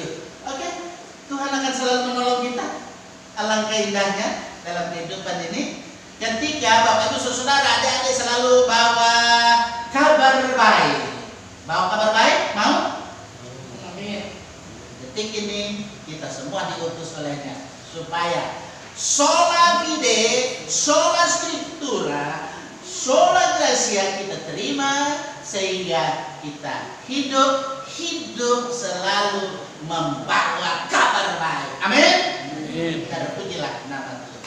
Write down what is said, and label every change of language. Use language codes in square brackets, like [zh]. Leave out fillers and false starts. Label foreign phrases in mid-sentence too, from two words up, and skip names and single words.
[id] Oke, Tuhan akan selalu menolong kita. Alangkah indahnya dalam kehidupan ini ketika Bapak Ibu Saudara adik-adik selalu bawa kabar baik. Bawa kabar baik, mau? Amin. Detik ini kita semua diutus olehnya supaya [la] sola fide, sola scriptura, sola gratia [id] kita terima sehingga kita hidup selalu membawa kabar baik. Amin. Kita pujilah nama